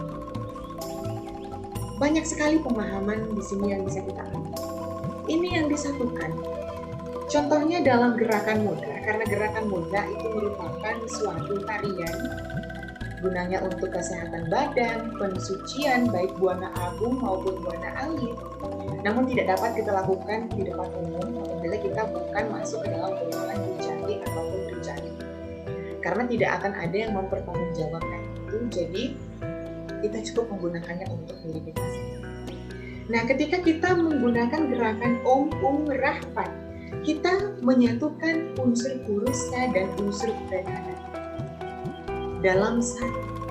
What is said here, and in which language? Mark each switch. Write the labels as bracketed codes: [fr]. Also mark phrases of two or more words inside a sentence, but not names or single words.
[id] Banyak sekali pemahaman di sini yang bisa kita ambil. Ini yang disatukan. Contohnya dalam gerakan mudra, karena gerakan mudra itu merupakan suatu tarian gunanya untuk kesehatan badan, pensucian baik buana agung maupun buana alit. Namun tidak dapat kita lakukan di depan umum apabila kita bukan masuk ke dalam golongan Dujati ataupun Dujati. Karena tidak akan ada yang mempertanggungjawabkan itu, jadi kita cukup menggunakannya untuk diri kita sendiri. Nah, ketika kita menggunakan gerakan Om Rahpat, kita menyatukan unsur purusa dan unsur pradana dalam satu.